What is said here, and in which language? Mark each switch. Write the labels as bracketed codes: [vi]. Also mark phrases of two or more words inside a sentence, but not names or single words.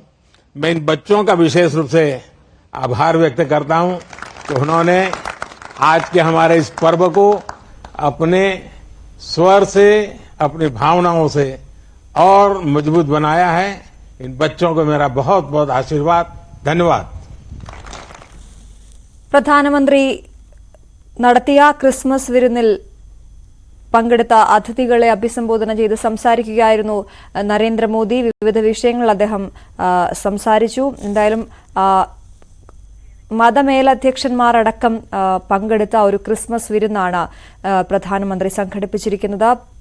[hi] मैं इन बच्चों का विशेष रूप से आभार व्यक्त करता हूं कि उन्होंने आज के हमारे इस पर्व को अपने स्वर से, अपनी भावनाओं से और मजबूत बनाया है। इन बच्चों को मेरा बहुत बहुत आशीर्वाद, धन्यवाद। [ml] പ്രധാനമന്ത്രി നടത്തിയ ക്രിസ്മസ് വിരുന്നിൽ പങ്കെടുത്ത അതിഥികളെ അഭിസംബോധന ചെയ്ത് സംസാരിക്കുകയായിരുന്നു നരേന്ദ്രമോദി. വിവിധ വിഷയങ്ങൾ അദ്ദേഹം സംസാരിച്ചു. എന്തായാലും മതമേലധ്യക്ഷന്മാരടക്കം പങ്കെടുത്ത ഒരു ക്രിസ്മസ് വിരുന്നാണ് പ്രധാനമന്ത്രി സംഘടിപ്പിച്ചിരിക്കുന്നത്.